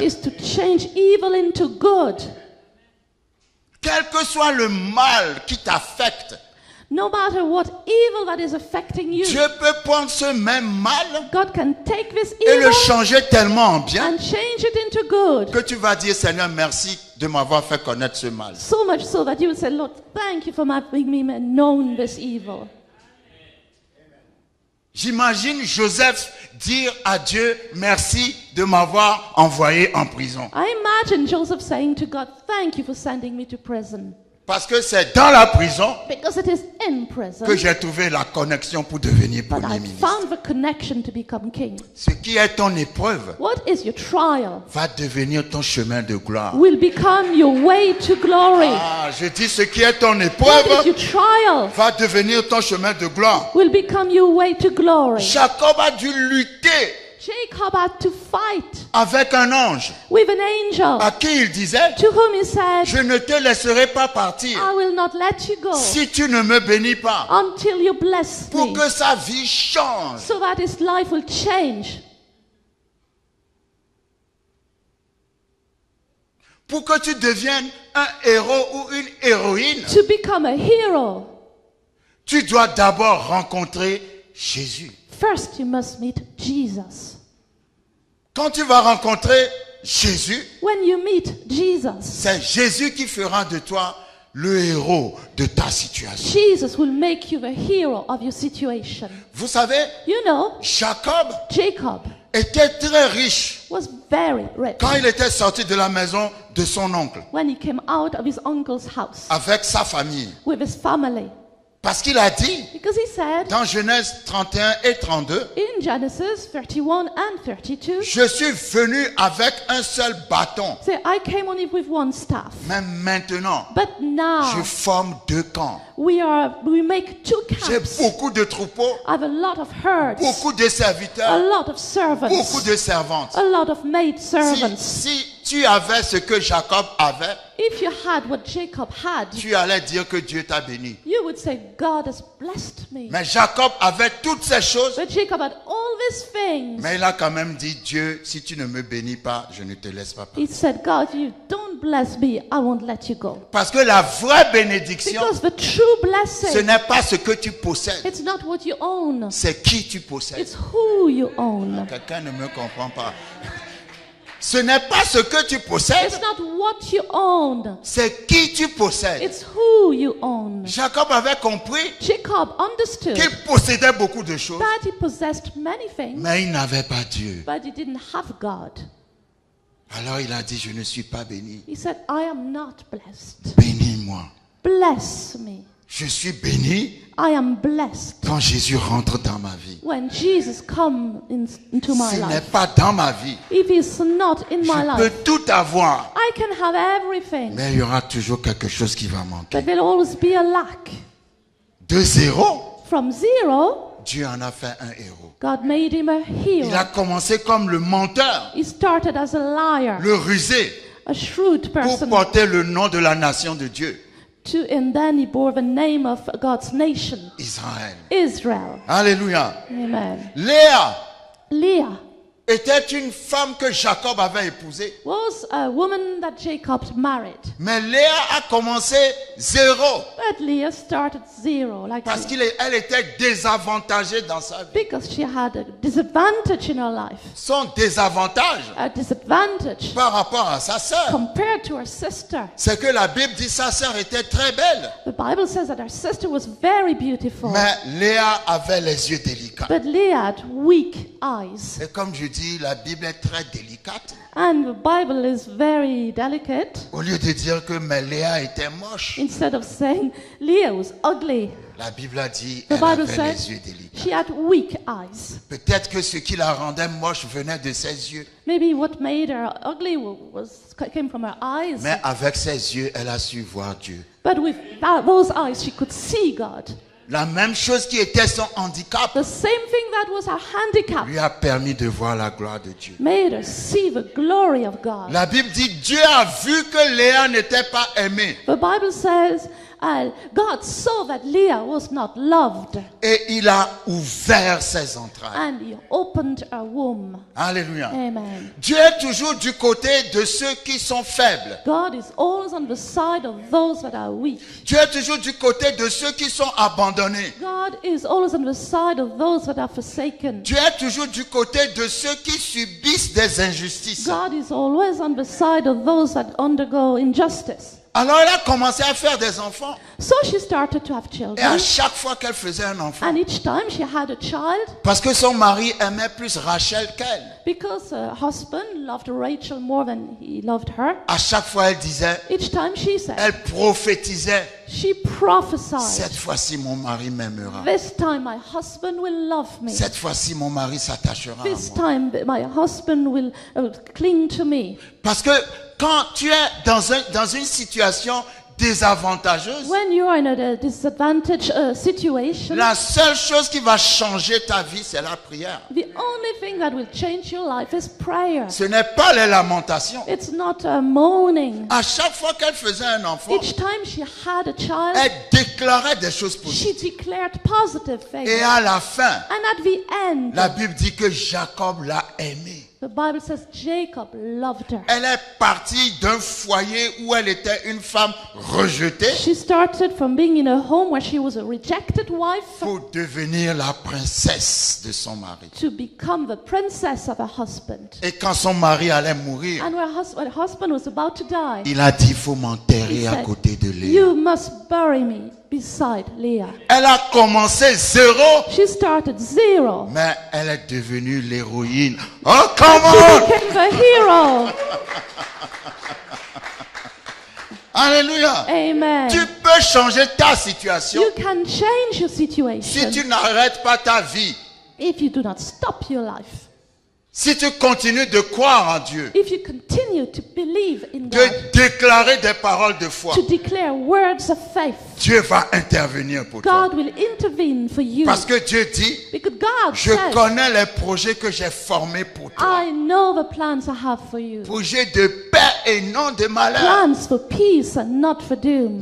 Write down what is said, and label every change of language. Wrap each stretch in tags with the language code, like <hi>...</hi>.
<en>is to change evil into good.</en> <fr>Quel que soit le mal qui t'affecte,</fr> <en>No matter what evil that is affecting you,</en> <fr>Dieu peut prendre ce même mal</fr> <en>God can take this</en> <fr>et le</fr> <en>evil</en> <fr>changer tellement en bien</fr> <en>and change it into good.</en> <fr>que tu vas dire, Seigneur, merci de m'avoir fait connaître ce mal.</fr> <en>So much so that you will say, Lord, thank you for making me known this evil.</en> <fr>J'imagine Joseph dire à Dieu, merci de m'avoir envoyé en prison.</fr> <en>I imagine Joseph saying to God, thank you for sending me to prison.</en> <fr>Parce que c'est dans la prison</fr> <en>Because it is in prison</en> <fr>que j'ai trouvé la connexion pour devenir</fr> <en>that</en> <fr>Premier</fr> <en>I</en> <fr>ministre.</fr> <en>found the connection to become king.</en> <fr>Ce qui est ton épreuve</fr> <en>What is your trial</en> <fr>va devenir ton chemin de gloire.</fr> <en>will become your way to glory.</en> <fr>Ah, je dis ce qui est ton</fr> <en>What is</en> <fr>épreuve</fr> <en>your trial</en> <fr>va devenir ton chemin de gloire.</fr> <en>will become your way to glory.</en> <fr>Jacob a dû lutter</fr> <en>Jacob had to fight</en> <fr>avec un ange</fr> <en>with an angel</en> <fr>à qui il disait,</fr> <en>to whom he said,</en> <fr>je ne te laisserai pas partir</fr> <en>I will not let you go</en> <fr>si tu ne me bénis pas,</fr> <en>until you bless</en> <fr>pour</fr> <en>me,</en> <fr>que sa vie change.</fr> <en>so that his life will change,</en> <fr>Pour que tu deviennes un héros ou une héroïne,</fr> <en>to become a hero.</en> <fr>tu dois d'abord rencontrer Jésus.</fr> <en>First, you must meet Jesus.</en> <fr>Quand tu vas rencontrer Jésus,</fr> <en>When you meet Jesus,</en> <fr>c'est Jésus qui fera de toi le héros de ta situation.</fr> <en>Jesus will make you the hero of your situation.</en> <fr>Vous savez,</fr> <en>You know,</en> <fr>Jacob</fr> <en>Jacob</en> <fr>était très riche</fr> <en>was very rich</en> <fr>quand il était sorti de la maison de son oncle</fr> <en>when he came out of his uncle's house</en> <fr>avec sa famille.</fr> <en>with his family.</en> <fr>Parce qu'il a dit</fr> <en>Because he said</en> <fr>dans Genèse 31 et 32,</fr> <en>in Genesis 31 and 32,</en> <fr>je suis venu avec un seul bâton,</fr> <en>say, I came only with one staff.</en> <fr>mais maintenant,</fr> <en>But</en> <fr>je</fr> <en>now</en> <fr>forme deux camps.</fr> <en>we make two</en> <fr>J'ai</fr> <en>camps.</en> <fr>beaucoup de troupeaux,</fr> <en>I have a lot of herds,</en> <fr>beaucoup de</fr> <en>a</en> <fr>serviteurs,</fr> <en>lot of</en> <fr>beaucoup</fr> <en>servants,</en> <fr>de servantes.</fr> <en>a lot of maid</en> <fr>Si,</fr> <en>servants.</en> <fr>si tu avais ce que Jacob avait,</fr> <en>If you had what Jacob had,</en> <fr>tu allais dire que Dieu t'a béni.</fr> <en>you would say, God has blessed me.</en> <fr>Mais Jacob avait toutes ces choses,</fr> <en>But Jacob had all these things.</en> <fr>mais il a quand même dit, Dieu, si tu ne me bénis pas, je ne te laisse pas partir.</fr> <en>He said, God, you don't bless me, I won't let you go.</en> <fr>Parce que la vraie bénédiction,</fr> <en>Because the true</en> <fr>ce</fr> <en>blessing,</en> <fr>n'est pas ce que tu possèdes,</fr> <en>it's not what you own,</en> <fr>c'est qui tu possèdes.</fr> <en>it's who you own.</en> <fr>Quelqu'un ne me comprend pas. Ce n'est pas ce que tu possèdes,</fr> <en>It's not what you own,</en> <fr>c'est qui tu possèdes.</fr> <en>it's who you own.</en> <fr>Jacob avait compris</fr> <en>Jacob understood</en> <fr>qu'il possédait beaucoup de choses,</fr> <en>that he possessed many things,</en> <fr>mais il n'avait pas Dieu.</fr> <en>but he didn't have God.</en> <fr>Alors il a dit, je ne suis pas béni.</fr> <en>He said, I am not blessed.</en> <fr>Bénis-moi.</fr> <en>Bless me.</en> <fr>Je suis béni</fr> <en>I am blessed</en> <fr>quand Jésus rentre dans ma vie.</fr> <en>when Jesus comes into my</en> <fr>S'il n'est</fr> <en>life.</en> <fr>pas dans ma vie,</fr> <en>If he's not in my</en> <fr>je peux</fr> <en>life,</en> <fr>tout avoir,</fr> <en>I can have everything,</en> <fr>mais il y aura toujours quelque chose qui va manquer.</fr> <en>but there'll always be a lack.</en> <fr>De zéro,</fr> <en>From zero,</en> <fr>Dieu en a fait un héros.</fr> <en>God made him a</en> <fr>Il a</fr> <en>hero.</en> <fr>commencé comme le menteur,</fr> <en>He started as a liar,</en> <fr>le rusé,</fr> <en>a shrewd</en> <fr>pour</fr> <en>person,</en> <fr>porter le nom de la nation de Dieu,</fr> <en>and then he bore the name of God's nation,</en> <fr>Israël.</fr> <en>Israel.</en> <fr>Alléluia.</fr> <en>Amen.</en> <fr>Léa</fr> <en>Leah</en> <fr>était une femme que Jacob avait épousée.</fr> <en>was a woman that Jacob married.</en> <fr>Mais Léa a commencé zéro</fr> <en>But Leah started zero, like</en> <fr>parce</fr> <en>Jacob,</en> <fr>qu'elle était désavantagée dans sa vie.</fr> <en>because she had a disadvantage in her life,</en> <fr>Son désavantage</fr> <en>a disadvantage</en> <fr>par rapport à sa sœur,</fr> <en>compared to her sister.</en> <fr>c'est que la Bible dit sa sœur était très belle.</fr> <en>The Bible says that her sister was very beautiful,</en> <fr>Mais Léa avait les yeux délicats.</fr> <en>but Leah had weak eyes.</en> <fr>Et comme je dis, la Bible est très délicate.</fr> <en>And the Bible is very delicate.</en> <fr>Au lieu de dire que mais Léa était moche,</fr> <en>Instead of saying Leah was ugly,</en> <fr>la Bible a dit</fr> <en>the</en> <fr>elle</fr> <en>Bible</en> <fr>avait</fr> <en>said</en> <fr>les yeux délicats.</fr> <en>she had weak eyes.</en> <fr>Peut-être que ce qui la rendait moche venait de ses yeux.</fr> <en>Maybe what made her ugly came from her eyes.</en> <fr>Mais avec ses yeux, elle a su voir Dieu.</fr> <en>But with those eyes, she could see God.</en> <fr>La même chose qui était son handicap</fr> <en>The same thing that was her handicap</en> <fr>lui a permis de voir la gloire de Dieu.</fr> <en>made her see the glory of God.</en> <fr>La Bible dit Dieu a vu que Léa n'était pas aimée.</fr> <en>The Bible says God saw that Leah was not loved,</en> <fr>et il a ouvert ses entrailles.</fr> <en>and he opened her womb.</en> <fr>Alléluia.</fr> <en>Amen.</en> <fr>Dieu est toujours du côté de ceux qui sont faibles.</fr> <en>God is always on the side of those that are weak.</en> <fr>Dieu est toujours du côté de ceux qui sont abandonnés.</fr> <en>God is always on the side of those that are forsaken.</en> <fr>Dieu est toujours du côté de ceux qui subissent des injustices.</fr> <en>God is always on the side of those that undergo injustice.</en> <fr>Alors elle a commencé à faire des enfants.</fr> <en>So she started to have</en> <fr>Et à</fr> <en>children.</en> <fr>chaque fois qu'elle faisait un enfant,</fr> <en>And each time she had a child,</en> <fr>parce que son mari aimait plus Rachel qu'elle,</fr> <en>because her husband loved Rachel more than he loved her,</en> <fr>à chaque fois elle disait,</fr> <en>each time she said,</en> <fr>elle prophétisait,</fr> <en>she prophesied,</en> <fr>cette fois-ci mon mari m'aimera.</fr> <en>this time my husband will love me.</en> <fr>Cette fois-ci mon mari s'attachera à</fr> <en>This</en> <fr>moi.</fr> <en>time my husband will cling to me.</en> <fr>Parce que quand tu es dans une situation désavantageuse,</fr> <en>When you are in a disadvantaged situation,</en> <fr>la seule chose qui va changer ta vie, c'est la prière.</fr> <en>the only thing that will change your life is prayer.</en> <fr>Ce n'est pas les lamentations.</fr> <en>It's not moaning.</en> <fr>À chaque fois qu'elle faisait un enfant,</fr> <en>Each time she had a child,</en> <fr>elle déclarait des choses</fr> <en>she</en> <fr>positives.</fr> <en>declared positive things.</en> <fr>Et à la fin,</fr> <en>And at the end,</en> <fr>la Bible dit que Jacob l'a aimée.</fr> <en>the Bible says Jacob loved her.</en> <fr>Elle est partie d'un foyer où elle était une femme rejetée</fr> <en>She started from being in a home where she was a rejected wife</en> <fr>pour devenir la princesse de son mari.</fr> <en>to become the princess of her husband.</en> <fr>Et quand son mari allait mourir,</fr> <en>And when her husband was about to die,</en> <fr>il a dit, il faut</fr> <en>he</en> <fr>m'enterrer à</fr> <en>said,</en> <fr>côté de Léa.</fr> <en>you must bury me beside Leah.</en> <fr>Elle a commencé zéro,</fr> <en>She started zero.</en> <fr>mais elle est devenue l'héroïne.</fr> <en>Oh, She come on! became the hero.</en> <fr>Alléluia!</fr> <en>Amen.</en> <fr>Tu peux changer ta situation</fr> <en>You can change your</en> <fr>si</fr> <en>situation</en> <fr>tu n'arrêtes pas ta vie.</fr> <en>if you do not stop your life.</en> <fr>Si tu continues de croire en Dieu,</fr> <en>If you continue to believe in</en> <fr>de</fr> <en>God,</en> <fr>déclarer des paroles de foi,</fr> <en>to declare words of faith,</en> <fr>Dieu va intervenir pour toi.</fr> <en>God will intervene for you.</en> <fr>Parce que Dieu dit,</fr> <en>Because God</en> <fr>je</fr> <en>says,</en> <fr>connais les projets que j'ai formés pour toi.</fr> <en>I know the plans I have for you.</en> <fr>Projets de paix et non de malheur.</fr> <en>Plans for peace and not for doom.</en>